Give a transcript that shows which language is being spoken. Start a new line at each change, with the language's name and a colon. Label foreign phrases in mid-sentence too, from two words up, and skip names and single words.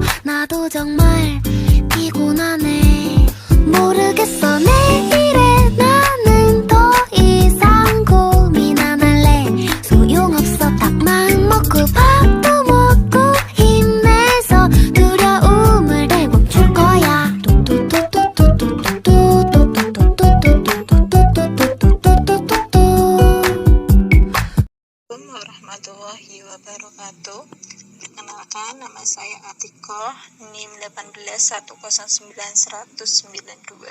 Korean: 나도 정말 피곤하네. 모르겠어 내일의 나는 더 이상 고민 안 할래. 소용없어 딱 마음 먹고 밥도 먹고 힘내서 두려움을 내멈출 거야.
Arabic: السلام عليكم ورحمة الله وبركاته.
Indonesian: Perkenalkan, nama saya Atikoh, NIM 1810992.